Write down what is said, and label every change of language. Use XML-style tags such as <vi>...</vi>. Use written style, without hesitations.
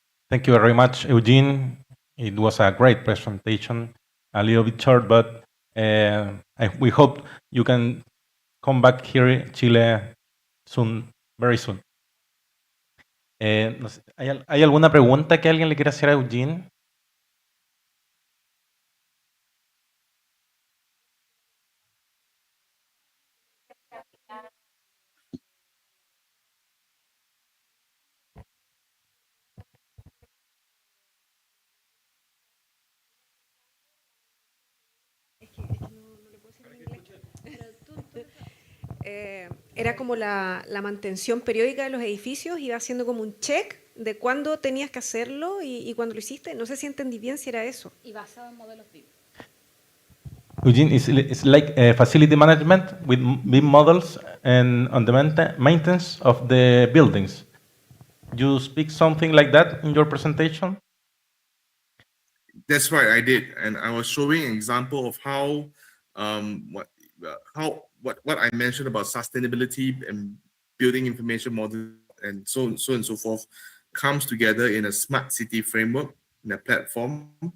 <en>Thank you very much, Eugene. It was a great presentation, a little bit short, but we hope you can come back here, Chile, soon, very soon.</en> <es>No sé, ¿hay alguna pregunta que alguien le quiera hacer a Eugene? Era como la mantención periódica de los edificios, iba haciendo como un check de cuándo tenías que hacerlo y cuándo lo hiciste. No sé si entendí bien si era eso. Y basado en modelos BIM.</es> <en>Eugene, it's like facility management with BIM models and on the maintenance of the buildings. You speak something like that in your presentation? That's right, I did, and I was showing an example of how what I mentioned about sustainability and building information model and so on and so forth comes together in a smart city framework, in a platform.</en>